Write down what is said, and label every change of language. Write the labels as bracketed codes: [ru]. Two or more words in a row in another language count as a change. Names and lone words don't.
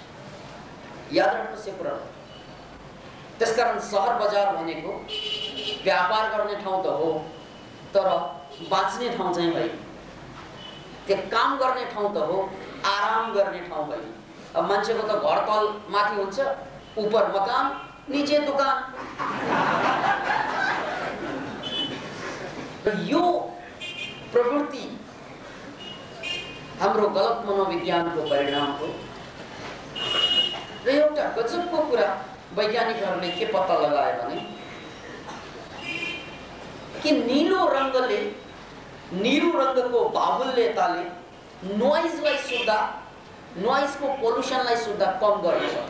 [ne] याद राख्नुहोस् यो कुरा। त्यसकारण शहर बजार भनेको व्यापार गर्ने ठाउँ त हो, तर बाँच्ने ठाउँ चाहिँ होइन। त्यो काम गर्ने ठाउँ त हो, आराम गर्ने ठाउँ होइन। अब मान्छेको त घर तल माथि हुन्छ, [hi] ऊपर मकान, नीचे दुकान। [ne] यो प्रवृत्ति हाम्रो गलत मनोविज्ञानको परिणाम हो। र एउटा गजबको कुरा वैज्ञानिकहरूले के पत्ता लगाए भने कि नीलो रंगले, नीलो रंगको बाहुल्यताले नोइजलाई सुद्धा, नोइजको पोल्युसनलाई सुद्धा कम गर्न सक्छ।